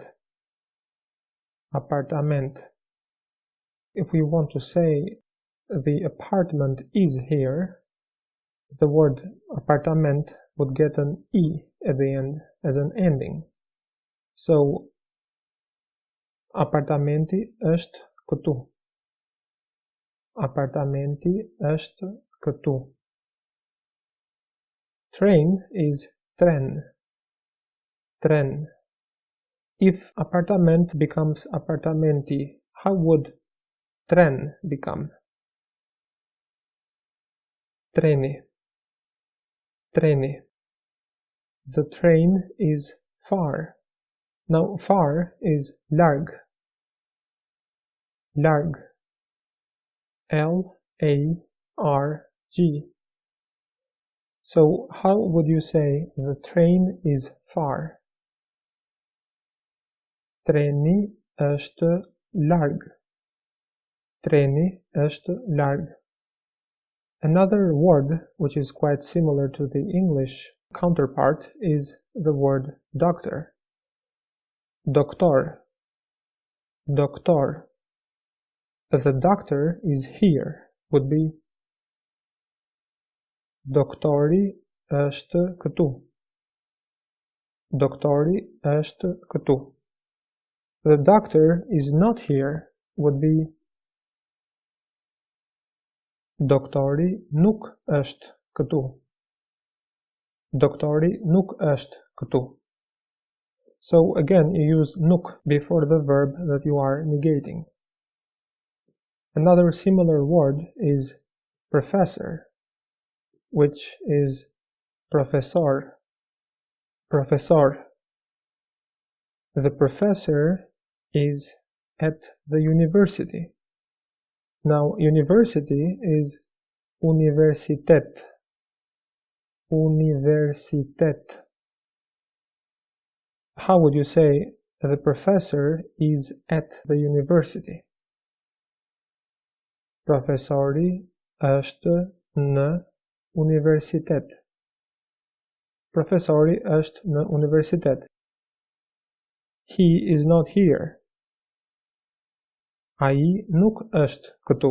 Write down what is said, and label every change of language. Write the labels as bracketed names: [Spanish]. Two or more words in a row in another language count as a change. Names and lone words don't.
[Albanian] Apartament. [English] If we want to say the apartment is here, the word apartament would get an E at the end as an ending. So, [Albanian] apartamenti është këtu. Apartamenti është këtu. [English] Train is tren. [Albanian] Tren. [English] If apartament becomes apartamenti, how would tren become? [Albanian] Treni. Treni. [English] The train is far. Now far is larg. Larg. L-A-R-G. So how would you say the train is far? [Albanian] Treni është larg. Treni është larg. [English] Another word which is quite similar to the English counterpart is the word doctor. [Albanian] Doktor. Doktor. [English] The doctor is here would be [Albanian] Doktori është këtu. Doktori është këtu. [English] The doctor is not here would be [Albanian] Doktori nuk është këtu. Doktori nuk është këtu. [English] So again you use nuk before the verb that you are negating. Another similar word is professor, which is professor. [Albanian] Professor. [English] The professor is at the university. Now, university is universitet. [Albanian] Universitet. [English] How would you say the professor is at the university? [Albanian] Profesori është në universitet. Profesori është në universitet. [English] He is not here. [Albanian] Ai nuk është këtu.